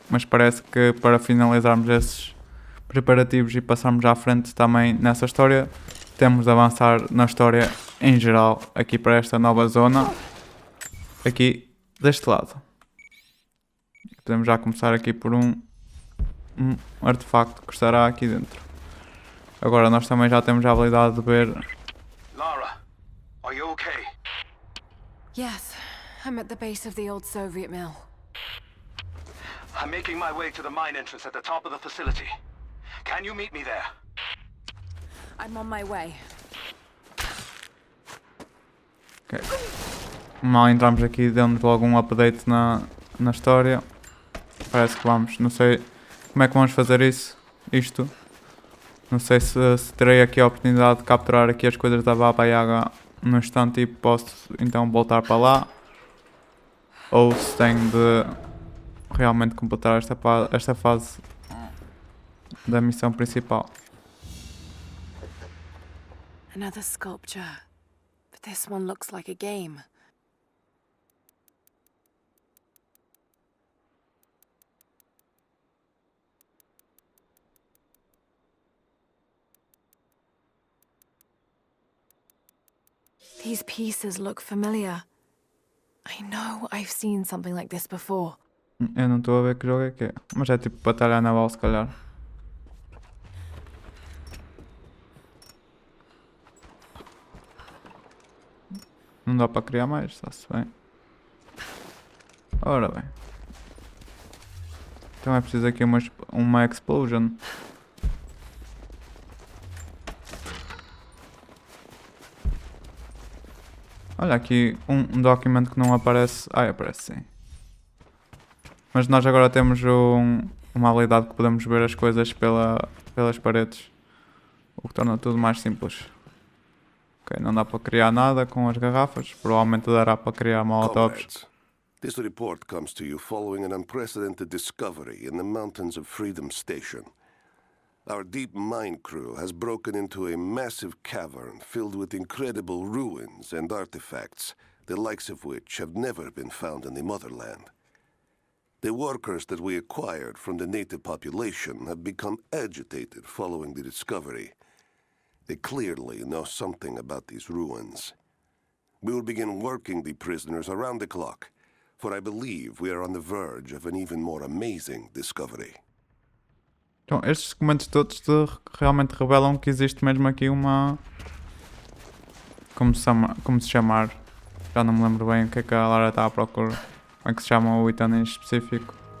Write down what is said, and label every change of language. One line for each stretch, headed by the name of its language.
Portuguese: Mas parece que para finalizarmos esses preparativos e passarmos à frente também nessa história, temos de avançar na história em geral, aqui para esta nova zona, aqui deste lado. Podemos já começar aqui por um artefacto que estará aqui dentro. Agora nós também já temos a habilidade de ver.
English: Lara, are you okay? Yes, I'm at the base of the old Soviet mill. I'm making my way to the mine entrance at the top of the facility. Can you meet me there? I'm on my way. Ok.
Portuguese: Mal entramos aqui, deu-nos logo um update na história. Parece que vamos, não sei como é que vamos fazer isto. Não sei se terei aqui a oportunidade de capturar aqui as coisas da Baba Yaga no instante e posso então voltar para lá. Ou se tenho de realmente completar esta fase da missão principal.
English: Another sculpture. But this one looks like a game. These pieces look familiar. I know I've seen something like this before.
Portuguese: Eu não estou a ver que jogo é que é. Mas é tipo batalha naval se calhar. Não dá para criar mais, está-se bem. Ora bem. Então é preciso aqui uma explosion. Olha aqui um documento que não aparece. Ah, aparece sim. Mas nós agora temos uma habilidade que podemos ver as coisas pelas paredes. O que torna tudo mais simples. Ok, não dá para criar nada com as garrafas. Provavelmente dará para criar molotovs.
English: Comrades, this report comes to you following an unprecedented discovery in the mountains of Freedom Station. Our deep mine crew has broken into a massive cavern filled with incredible ruins and artifacts, the likes of which have never been found in the motherland. The workers that we acquired from the native population have become agitated following the discovery. They clearly know something about these ruins. We will begin working the prisoners around the clock, for I believe we are on the verge of an even more amazing discovery.
Portuguese: Então, estes documentos todos realmente revelam que existe mesmo aqui uma... Como se chamar? Já não me lembro bem o que é que a Lara está à procura. Como é que se chama o item em específico?